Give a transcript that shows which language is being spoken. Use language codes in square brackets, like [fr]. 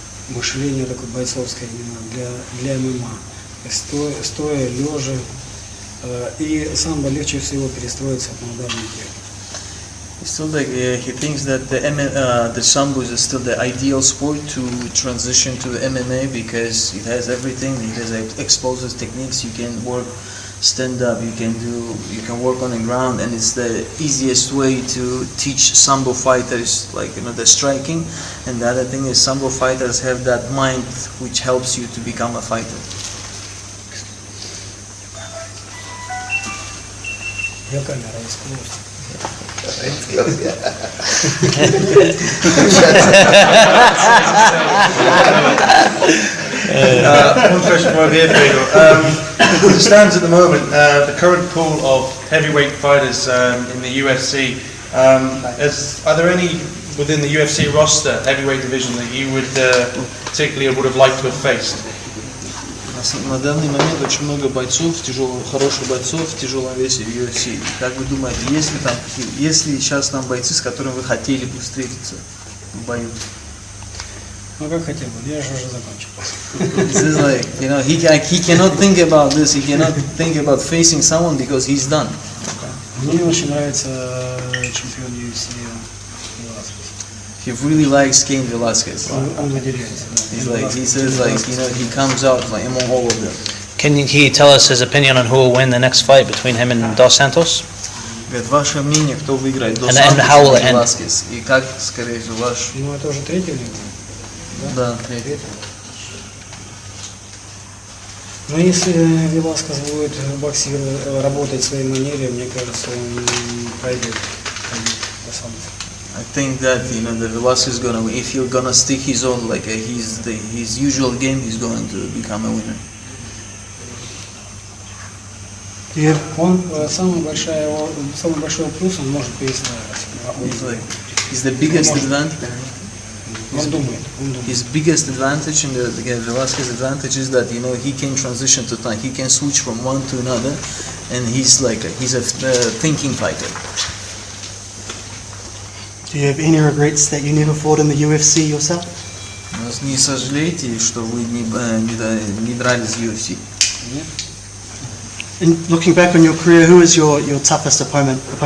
[ru] мышление такое бойцовское именно для ММА. Стоя, лежа. И самбо легче всего перестроиться на ударный технику. [en] Still, like he thinks that the sambo is still the ideal sport to transition to the MMA because it has everything. It has explosive techniques. You can work stand up. You can work on the ground, and it's the easiest way to teach sambo fighters, like the striking. And the other thing is sambo fighters have that mind which helps you to become a fighter. [ru] Я камера искусства. [en] One question from over here, Fedor. As it stands at the moment, the current pool of heavyweight fighters in the UFC, are there any within the UFC roster, heavyweight division, that you would particularly would have liked to have faced? [ru] На данный момент очень много бойцов, хороших бойцов в тяжелом весе в UFC. Как вы думаете, есть ли сейчас там бойцы, с которыми вы хотели бы встретиться в бою? Ну как хотел бы, я же уже закончил. [en] This is like, he cannot think about this, he cannot think about facing someone because he's done. [ru] Мне очень нравится чемпион UFC Веласкес. [en] He really likes Cain Velasquez. [ru] Он выделяется, да. [en] He says he comes out like among all of them. Can he tell us his opinion on who will win the next fight between him and Dos Santos? [ru] Говорит, ваше мнение, кто выиграет, Дос [en] And how will [ru] Сантос [en] it [ru] или [en] end? [ru] Веласкес? И как, скорее всего, ваш... Ну это уже третий у него. Да, третий. Но если Веласкес будет боксировать, работать в своей манере, мне кажется, он пройдет до самого. [en] I think that the Velasquez is gonna, if he's gonna stick his own like his usual game, he's going to become a winner. [ru] Он самый большой плюс, он может перестраиваться. [en] He's the biggest advantage. [ru] Он думает. [en] His biggest advantage and the Velasquez advantage is that he can transition to time. He can switch from one to another, and he's a thinking fighter. Do you have any regrets that you never fought in the UFC yourself? [ru] Не сожалеете, что вы не дрались в UFC? Нет? [en] And looking back on your career, who is your toughest opponent?